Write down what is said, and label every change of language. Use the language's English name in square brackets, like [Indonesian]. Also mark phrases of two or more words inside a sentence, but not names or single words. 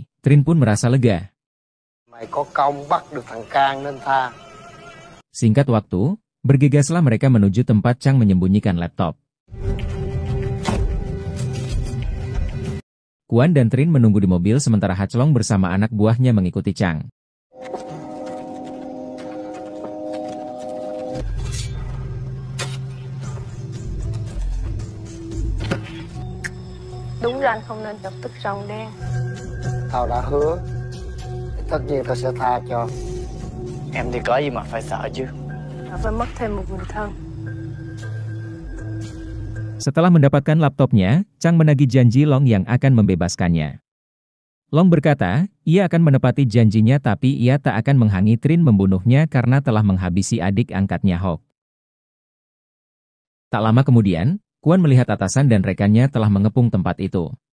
[Indonesian] Trin pun merasa lega. [Vietnamese] Mày có công bắt được thằng Cang nên tha. [Indonesian] Singkat waktu, bergegaslah mereka menuju tempat Chang menyembunyikan laptop. Kuan dan Trin menunggu di mobil sementara Hachlong bersama anak buahnya mengikuti Chang. [Vietnamese] Đúng ra anh không nên chọc tức rồng đen. Tao đã hứa, tất nhiên tao sẽ tha cho. Em thì có gì mà phải sợ chứ. Họ phải mất thêm một người thân. [Indonesian] Setelah mendapatkan laptopnya, Chang menagih janji Long yang akan membebaskannya. Long berkata, ia akan menepati janjinya tapi ia tak akan menghalangi Trin membunuhnya karena telah menghabisi adik angkatnya Hawk. Tak lama kemudian, Kuan melihat atasan dan rekannya telah mengepung tempat itu.